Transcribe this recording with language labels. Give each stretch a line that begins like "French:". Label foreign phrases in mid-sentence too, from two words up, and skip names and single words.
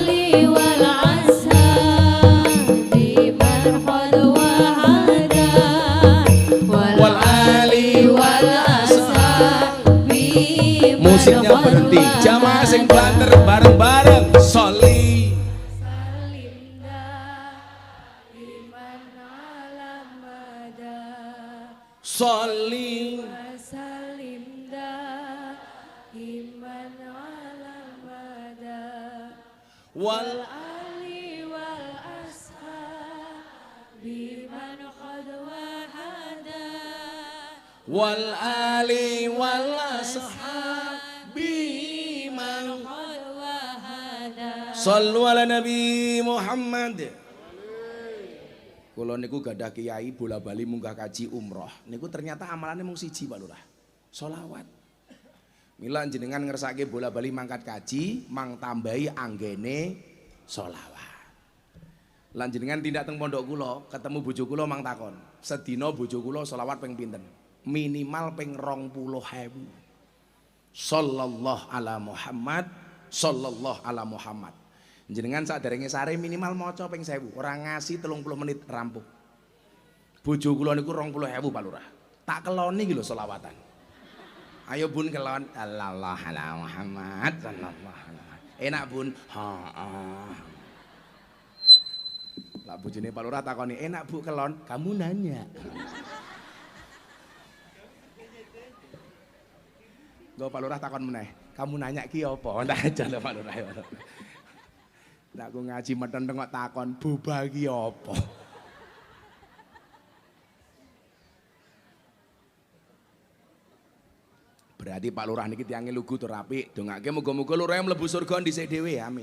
Arabic: والأصحاب من قد وحد والآل والأصحاب
Indonesian: Musiknya berhenti, jamaah
Javanese: sing banter bareng-bareng.
Arabic: صل صل وال آل والأصحاب من قد وحد والآل والأصحاب من قد وحد. صلوا على النبي محمد.
Javanese: Kula niku gadah kiai bola-bali munggah kaji umroh. Niku
Indonesian: ternyata amalannya
Javanese: mung siji Pak Lurah. Sholawat. Mila jenengan ngersake bola-bali mangkat kaji, mang tambahi anggene sholawat. Lan jenengan tindak teng pondok kula, ketemu bojo kula mang takon, sedina bojo kula sholawat ping pinten? Minimal ping 20.000.
Arabic: صلى الله على محمد، صلى الله على محمد.
Javanese: Jenengan saderenge sare minimal maca ping 1000, ora ngasih 30 menit rampung. Bojo kula niku 20.000 Pak Lurah. Tak keloni iki lho selawatan. Ayo bun kelon
Arabic: الله على محمد صلى الله عليه.
Javanese: Enak bun. Heeh. Lah bojone Pak Lurah takoni, "Enak Bu kelon?"
Indonesian: Kamu nanya.
Javanese: Go Pak Lurah takon meneh,
Indonesian: "Kamu nanya
Javanese: ki apa?" Ndak aja lho Pak Lurah. Ndak aku ngaji meten tengok takon, "Boba ki apa?" Berarti Pak Lurah niki tiange lugu tur apik, dongake muga-muga lurah mlebu surga dhisik dhewe, amin.